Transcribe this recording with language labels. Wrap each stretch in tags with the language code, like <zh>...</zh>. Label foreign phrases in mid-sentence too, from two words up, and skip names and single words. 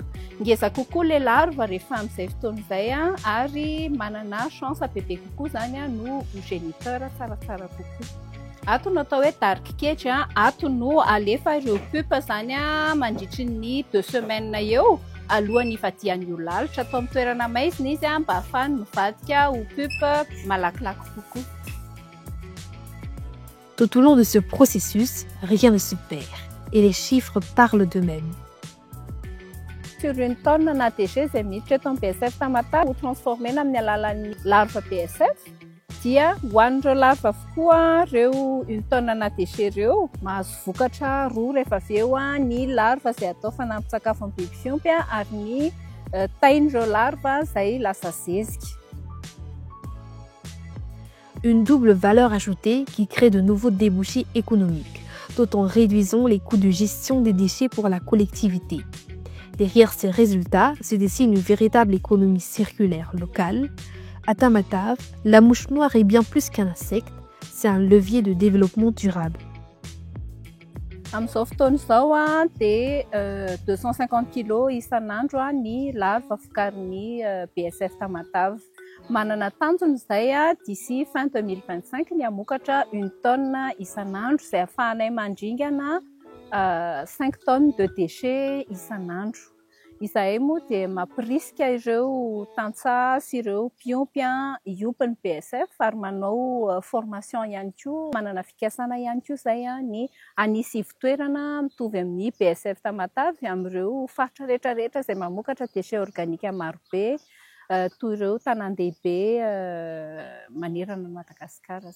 <mg>Ngeza kokoa ilay larva rehefa amin'izay fotoana izay ary manana chance bebe kokoa izany no géniteur tsaratsara kokoa. Ato no atao hoe</mg> <en>dark cage,</en> <mg>ato no alefa ireo pupa izany mandritry ny 2 semaines eo alohan'ny ivadian'io lalitra. Atao amin'ny toerana maizina izy mba ahafahany mivadika ho pupa malakilaky kokoa.</mg> <fr>Tout au long de ce processus, rien ne se perd et les chiffres parlent d'eux-mêmes. Sur une tonne</fr> <mg>na déchet izay miditra eto amin'ny PSF Tamatave ho transformena amin'ny alalan'ny larva PSF dia hoanin'ireo larva avokoa ireo</mg> <fr>une tonne</fr> <mg>na déchet ireo mahazo vokatra 2 rehefa avy eo ny larva izay atao fanampin-tsakafo amin'ny biby fiompy ary ny tain'ireo larva izay lasa zezika.</mg> <fr>Une double valeur ajoutée qui crée de nouveaux débouchés économiques, tout en réduisant les coûts de gestion des déchets pour la collectivité. Derrière ces résultats se dessine une véritable économie circulaire locale. À Tamatave, la mouche noire est bien plus qu'un insecte, c'est un levier de développement durable.</fr> <mg>Amin'izao fotoana izao dia 250 kg isan'andro ny larva vokarin'ny PSF Tamatave. Manana tanjona izay</mg> <fr>d'ici fin 2025</fr> <mg>ny hamokatra 1 tonne isan'andro izay ahafahanay mandringana</mg> <fr>5 tonnes de déchets</fr> <mg>isan'andro. Izahay moa dia mampirisika ireo tantsaha sy ireo mpiompy hiompy ny PSF ary manao formation ihany koa, manana fikasana ihany koa izay ny anisy ivotoerana mitovy amin'ny PSF Tamatave amin'ireo faritra rehetrarehetra izay mamokatra</mg> <fr>déchets organiques</fr> <mg>marobe toy ireo tanan-dehibe manerana Madagasikara.</mg>